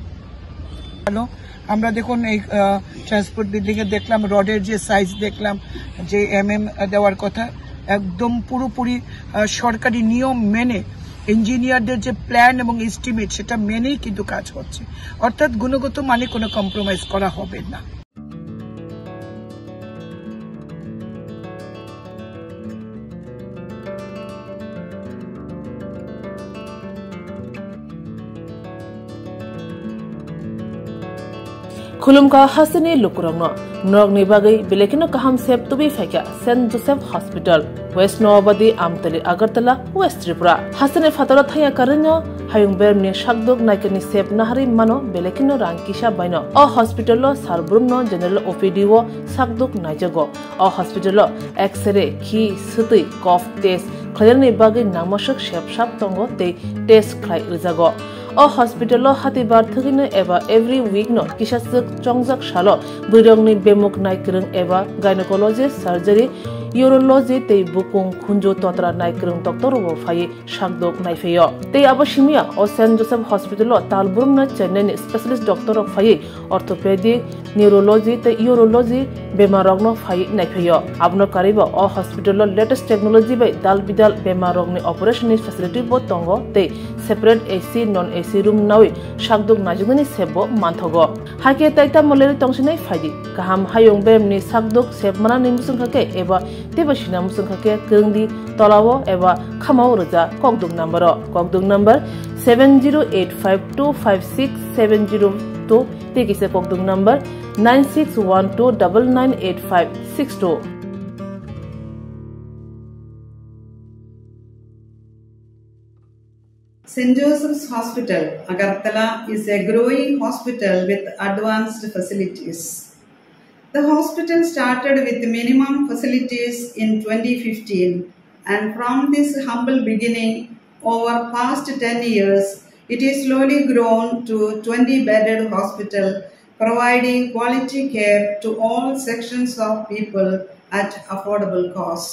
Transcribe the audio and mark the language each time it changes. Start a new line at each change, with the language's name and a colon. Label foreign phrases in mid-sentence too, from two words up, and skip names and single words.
Bangla: ভালো আমরা দেখুন এই
English: transport building
Bangla: এ দেখলাম রডের যে সাইজ দেখলাম যে দেওয়ার কথা একদম পুরোপুরি সরকারি নিয়ম মেনে ইঞ্জিনিয়ারদের যে প্ল্যান এবং এস্টিমেট সেটা মেনেই কিন্তু কাজ হচ্ছে অর্থাৎ গুণগত মানে কোনো কম্প্রোমাইজ করা হবে না
Kok Borok: खुलुमका हसने लुकुरंगनो नरगनि बागै बेलेकिनो काहाम सेब तुबि फाइका सेंट जोसेफ हॉस्पिटल वेस्ट नवाबदी आमतली अगरतला वेस्ट त्रिपुरा हसने फातरा थाया करन्यो हायुं बेरमनि शाकदुक नाइकनि सेब नाहारि मानो बेलेकिनो रांकिसा बायनो अ हॉस्पिटलो सारब्रुमनो
English: general OPD
Kok Borok: वो शाकदुक नाइजगो अ हॉस्पिटलो एक्सरे खि सुतै
English: cough test
Kok Borok: खयरनि बागै नामसक सेबसाब तंगो ते टेस्ट खाइ रिजागो अ हॉस्पिटल हातिबार थगिनो एबा
English: every week
Kok Borok: नो किसासक चंगजक सालो बुरंगनि बेमुक नायक्रं एबा
English: gynecologist surgery urology
Kok Borok: ते बुकुं खुंजो तोत्रा नायक्रं डॉक्टर वो फाये शाकदोक नायफेयो ते अबशिमिया अ सेंट जोसेफ हॉस्पिटल तालबुरम न चेन्नई
English: specialist doctor
Kok Borok: फाये
English: orthopedic neurology
Kok Borok: ते यूरोलॉजी बेमारगनो फाये नायफेयो आबनो कारिबो अ हॉस्पिटल
English: latest technology
Kok Borok: बाय दाल बिदाल बेमारगनि
English: operation facility
Kok Borok: बो तंगो ते
English: separate AC non AC room
Kok Borok: नावे शाकदुक नाजुगनि सेबो मानथगो हाके ताइता मलेरि तंसिनै फायदि गाहाम हायुं बेमनि शाकदुक सेबमाना निमुसुंखाके एबा तेबसिना मुसुंखाके गोंदि tolawo eba khamao roja kokdung number 7085256702 tekise kokdung number 9612998562.
English: St. Joseph's Hospital, Agartala is a growing hospital with advanced facilities. The hospital started with minimum facilities in 2015, and from this humble beginning, over past 10 years, it is slowly grown to 20-bedded hospital, providing quality care to all sections of people at affordable cost.